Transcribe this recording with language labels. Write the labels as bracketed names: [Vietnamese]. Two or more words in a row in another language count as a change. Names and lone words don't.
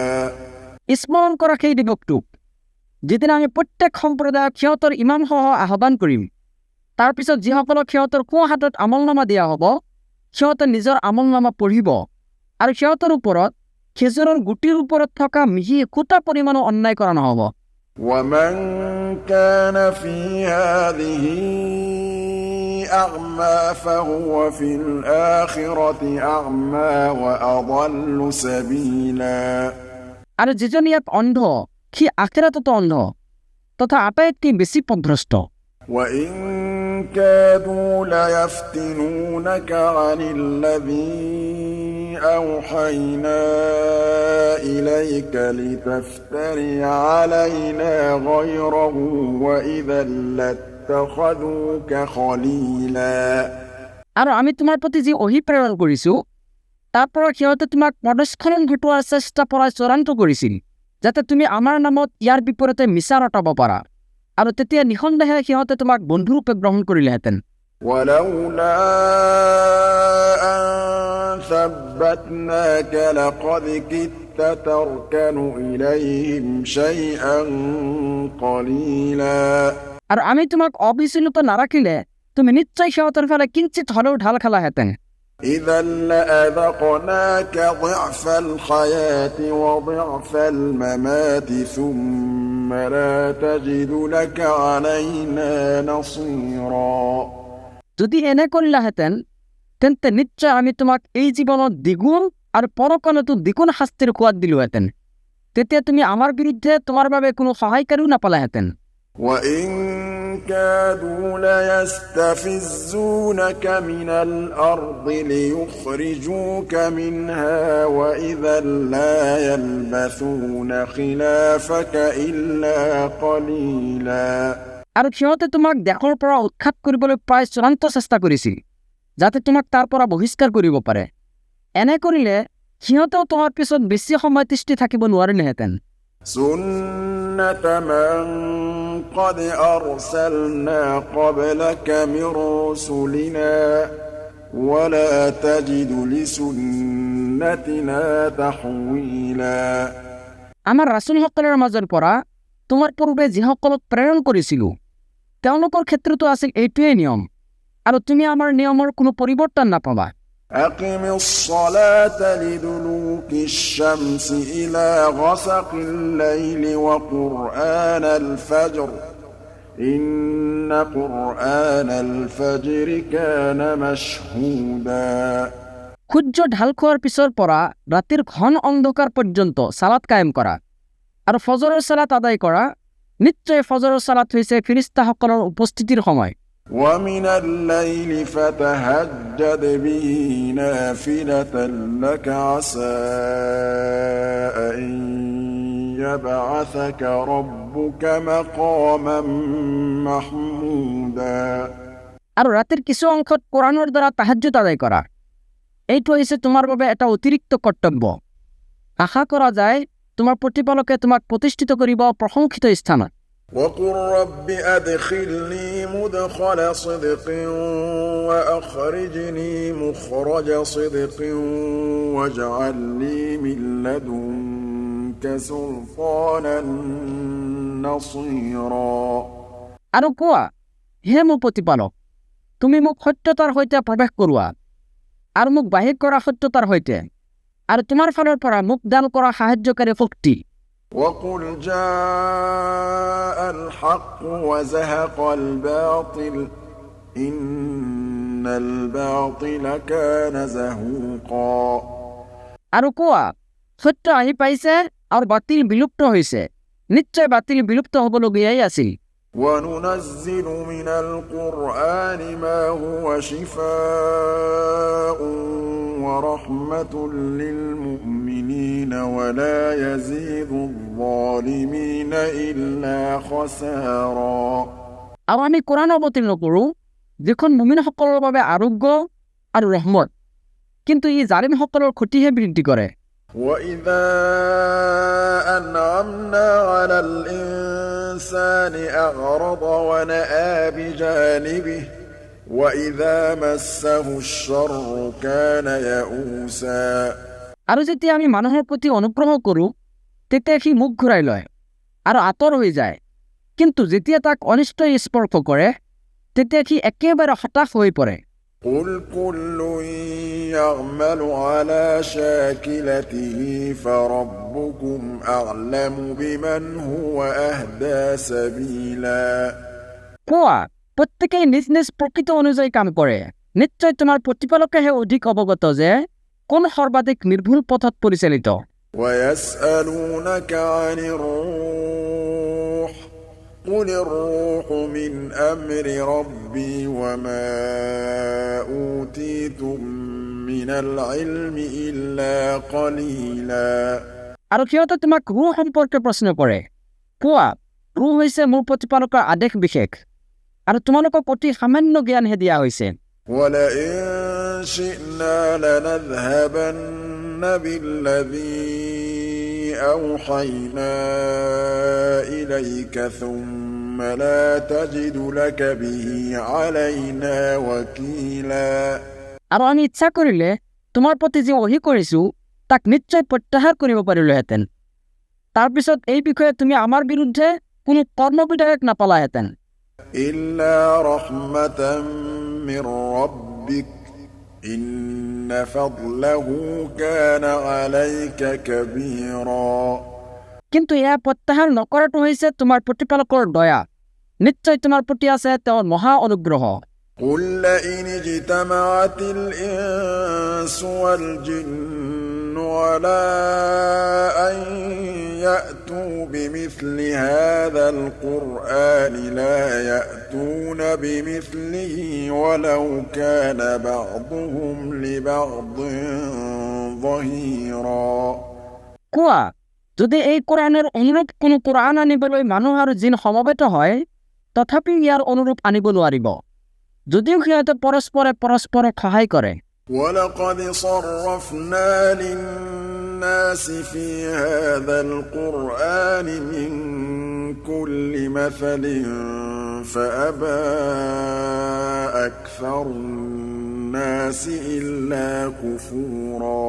[Assamese] স্মৰণ কৰা সেই দিৱসটোক যিদিনা আমি প্ৰত্যেক সম্প্ৰদায়ক সিহঁতৰ ইমামসহ আহ্বান কৰিম, তাৰপিছত যিসকলক সিহঁতৰ সোঁ হাতত আমলনামা দিয়া হ'ব সিহঁতে নিজৰ আমলনামা পঢ়িব আৰু সিহঁতৰ ওপৰত খেজুৰৰ গুটিৰ ওপৰত থকা মিহি একোটা পৰিমাণো অন্যায় কৰা নহ'ব। [Arabic] ومن كان في هذه أعمى فهو في الآخرة أعمى وأضل سبيلا। [Assamese] আৰু যিজন ইয়াত অন্ধ সি আখিৰাততো অন্ধ তথা আটাইতকৈ বেছি পথভ্ৰষ্ট। [Arabic] وإن كادوا ليفتنونك عن الذي أوحينا إليك لتفتري علينا غيره وإذا لاتخذوك خليلا। [Assamese] আৰু আমি তোমাৰ প্ৰতি যি অহি প্ৰেৰণ কৰিছোঁ তাৰ পৰা সিহঁতে তোমাক পদস্খলন ঘটোৱাৰ চেষ্টা পৰাই চূড়ান্ত কৰিছিল যাতে তুমি আমাৰ নামত ইয়াৰ বিপৰীতে মিছা ৰটাব পাৰা, আৰু তেতিয়া নিঃসন্দেহে সিহঁতে তোমাক বন্ধুৰূপে গ্ৰহণ কৰিলেহেঁতেন। [Arabic] ولولا أن ثبتناك لقد كدت تركن إليهم شيئا قليلا। [Assamese] আৰু আমি তোমাক অবিচলিত নাৰাখিলে তুমি নিশ্চয় সিহঁতৰ ফালে কিঞ্চিত হ'লেও ঢাল খালাহেঁতেন। [Arabic] إذا لأذقناك ضعف الحياة وضعف الممات ثم لا تجد لك علينا نصيرا। [Assamese] যদি এনে কৰিলাহেঁতেন তেন্তে নিশ্চয় আমি তোমাক এই জীৱনত দ্বিগুণ আৰু পৰকালতো দ্বিগুণ শাস্তিৰ সোৱাদ দিলোহেঁতেন, তেতিয়া তুমি আমাৰ বিৰুদ্ধে তোমাৰ বাবে কোনো সহায়কাৰীও নাপালাহেঁতেন। [Arabic] وإن كادوا ليستفزونك من الأرض ليخرجوك منها وإذا لا يلبثون خلافك إلا قليلا। [Assamese] আৰু সিহঁতে তোমাক দেশৰ পৰা উৎখাত কৰিবলৈ প্ৰায় চূড়ান্ত চেষ্টা কৰিছিল যাতে তোমাক তাৰ পৰা বহিষ্কাৰ কৰিব পাৰে। এনে কৰিলে সিহঁতেও তোমাৰ পিছত বেছি সময় তিষ্ঠি থাকিব নোৱাৰিলেহেঁতেন। [Arabic] سنة من قد أرسلنا قبلك من رسلنا ولا تجد لسنتنا تحويلا। [Assamese] আমাৰ ৰাছুলসকলৰ মাজৰ পৰা তোমাৰ পূৰ্বে যিসকলক প্ৰেৰণ কৰিছিলোঁ তেওঁলোকৰ ক্ষেত্ৰতো আছিল এইটোৱেই নিয়ম, আৰু তুমি আমাৰ নিয়মৰ কোনো পৰিৱৰ্তন নাপাবা। [Arabic] أقم الصلاة لدلوك الشمس إلى غسق الليل وقرآن الفجر إن قرآن الفجر كان مشهودا। [Assamese] সূৰ্য ঢাল খোৱাৰ পিছৰ পৰা ৰাতিৰ ঘন অন্ধকাৰ পৰ্যন্ত সালাত কায়েম কৰা আৰু ফজৰৰ সালাত আদায় কৰা। নিশ্চয় ফজৰৰ সালাত হৈছে ফিৰিস্তাসকলৰ উপস্থিতিৰ সময় [Arabic] ومن الليل فتهجد به نافلة لك عسى أن يبعثك ربك مقاما محمودا [Assamese] আৰু ৰাতিৰ কিছু অংশত কোৰাণৰ দ্বাৰা তাহাজ্জুদ আদায় কৰা এইটো হৈছে তোমাৰ বাবে এটা অতিৰিক্ত কৰ্তব্য। আশা কৰা যায় তোমাৰ প্ৰতিপালকে তোমাক প্ৰতিষ্ঠিত কৰিব প্ৰশংসিত স্থানত। [Arabic] وقل رب أدخلني مدخل صدق وأخرجني مخرج صدق واجعل لي من لدنك سلطانا نصيرا [Assamese] আৰু কোৱা, হে মোৰ প্ৰতিপালক, তুমি মোক সত্যতাৰ সৈতে প্ৰৱেশ কৰোৱা আৰু মোক বাহিৰ কৰা সত্যতাৰ সৈতে, আৰু তোমাৰ ফালৰ পৰা মোক দান কৰা সাহায্যকাৰী শক্তি। [Arabic] وقل جاء الحق وزهق الباطل إن الباطل كان زهوقا [Assamese] আৰু কোৱা, সত্য আহি পাইছে আৰু বাতিল বিলুপ্ত হৈছে, নিশ্চয় বাতিল বিলুপ্ত হ'বলগীয়াই আছিল। [Arabic] وننزل من القرآن ما هو شفاء ورحمة للمؤمنين ولا يزيد الظالمين إلا خسارا [Assamese] আৰু আমি কোৰাণ অৱতীৰ্ণ কৰোঁ যিখন মুমিনসকলৰ বাবে আৰোগ্য আৰু ৰহমত, কিন্তু ই জালিমসকলৰ ক্ষতিহে বৃদ্ধি কৰে। [Arabic] وإذا أنعمنا على الإنسان أعرض ونأى بجانبه وإذا مسه الشر كان يئوسا [Assamese] আৰু যেতিয়া আমি মানুহৰ প্ৰতি অনুগ্ৰহ কৰোঁ তেতিয়া সি মুখ ঘূৰাই লয় আৰু আঁতৰ হৈ যায়, কিন্তু যেতিয়া তাক অনিষ্টই স্পৰ্শ কৰে তেতিয়া সি একেবাৰে হতাশ হৈ পৰে। [Arabic] قل كل يعمل على شاكلته فربكم أعلم بمن هو أهدى سبيلا [Assamese] কোৱা, প্ৰত্যেকেই নিজ নিজ প্ৰকৃত অনুযায়ী কাম কৰে, নিশ্চয় তোমাৰ প্ৰতিপালকেহে অধিক অৱগত যে কোন সৰ্বাধিক নিৰ্ভুল পথত পৰিচালিত। [Arabic] ويسألونك عن الروح قل الروح من أمر ربي وما أوتيتم من العلم إلا قليلا [Assamese] আৰু সিহঁতে তোমাক ৰুহ সম্পৰ্কে প্ৰশ্ন কৰে। কোৱা, ৰুহ হৈছে মোৰ প্ৰতিপালকৰ আদেশ বিশেষ আৰু তোমালোকক অতি সামান্য জ্ঞানহে দিয়া হৈছে। [Arabic] ولئن شئنا لنذهبن بالذي أوحينا إليك ثم لا تجد لك به علينا وكيلا [Assamese] আৰু আমি ইচ্ছা কৰিলে তোমাৰ প্ৰতি যি অহি কৰিছোঁ তাক নিশ্চয় প্ৰত্যাহাৰ কৰিব পাৰিলোহেঁতেন, তাৰপিছত এই বিষয়ে তুমি আমাৰ বিৰুদ্ধে কোনো কৰ্মবিধায়ক নাপালাহেঁতেন। [Arabic] إلا رحمة من ربك إن فضله كان عليك كبيرا [Assamese] কিন্তু এয়া প্ৰত্যাহাৰ নকৰাটো হৈছে তোমাৰ প্ৰতিপালকৰ দয়া, নিশ্চয় তোমাৰ প্ৰতি আছে তেওঁৰ মহা অনুগ্ৰহ। [Arabic] قل لئن اجتمعت الإنس والجن على أن يأتوا بمثل هذا القرآن لا يأتون بمثله ولو كان بعضهم لبعض ظهيرا [Assamese] কোৱা, যদি এই কোৰাণৰ অনুৰূপ কোনো কোৰাণ আনিবলৈ মানুহ আৰু জিন সমবেত হয় তথাপি ইয়াৰ অনুৰূপ আনিব নোৱাৰিব, যদিও সিহঁতে পৰস্পৰে পৰস্পৰক সহায় কৰে। [Arabic] ولقد صرفنا للناس في هذا القرآن من كل مثل فأبى أكثر الناس إلا كفورا